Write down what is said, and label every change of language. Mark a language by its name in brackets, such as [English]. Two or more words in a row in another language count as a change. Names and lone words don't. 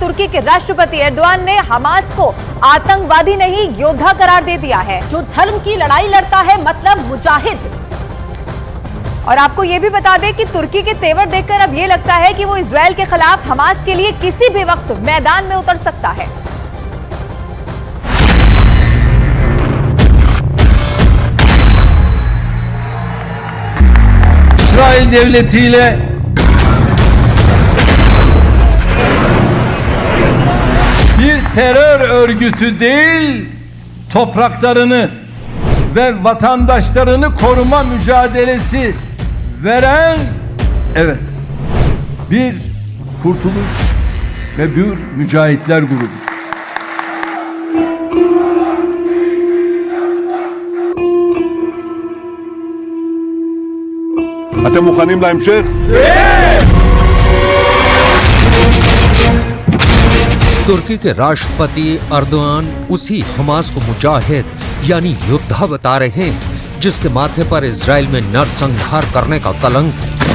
[Hindi] तुर्की के राष्ट्रपति एर्दोआन ने हमास को आतंकवादी नहीं योद्धा करार दे दिया है, जो धर्म की लड़ाई लड़ता है, मतलब मुजाहिद। और आपको ये भी बता दें कि तुर्की के तेवर देखकर अब ये लगता है कि वो इजरायल के खिलाफ हमास के लिए किसी भी वक्त मैदान में उतर सकता है। [Turkish] İsrail devletiyle bir terör örgütü değil, topraklarını ve vatandaşlarını koruma mücadelesi veren, evet, bir kurtuluş ve bir mücahitler grubu. [Hebrew] אתם מוכנים להמשך? [Hindi] तुर्की के राष्ट्रपति एर्दोआन उसी हमास को मुजाहिद यानी योद्धा बता रहे हैं जिसके माथे पर इजराइल में नरसंहार करने का कलंक है।